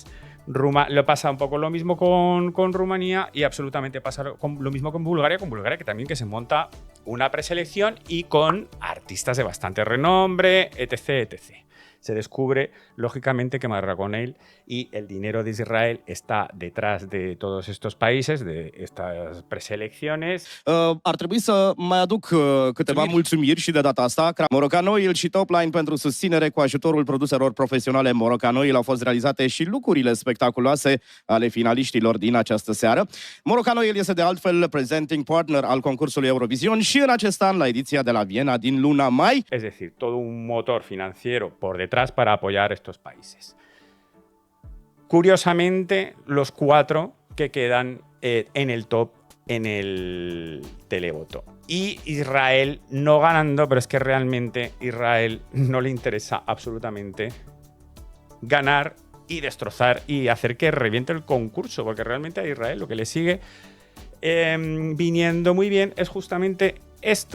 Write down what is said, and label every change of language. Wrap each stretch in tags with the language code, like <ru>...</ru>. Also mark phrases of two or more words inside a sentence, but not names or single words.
<es>Lo pasa un poco lo mismo con Rumanía y absolutamente pasa lo mismo con Bulgaria que también que se monta una preselección y con artistas de bastante renombre, etc, etc. Se descubre, lógicamente, que Marraconel y el dinero de Israel está detrás de todos estos países, de estas preselecciones.</es> <ro>Ar trebui să mai aduc câteva mulțumiri și de data asta. Morocanoil și Topline pentru susținere cu ajutorul produselor profesionale Morocanoil au fost realizate și lucrurile spectaculoase ale finaliștilor din această seară. Morocanoil este de altfel</ro> <en>presenting partner</en> <ro>al concursului Eurovision și în acest an la ediția de la Viena din luna mai.</ro> <es>Es decir, todo un motor financiero por detrás detrás para apoyar estos países. Curiosamente, los 4 que quedan en el top en el televoto. Y Israel no ganando, pero es que realmente Israel no le interesa absolutamente ganar y destrozar y hacer que reviente el concurso, porque realmente a Israel lo que le sigue viniendo muy bien es justamente esto.</es>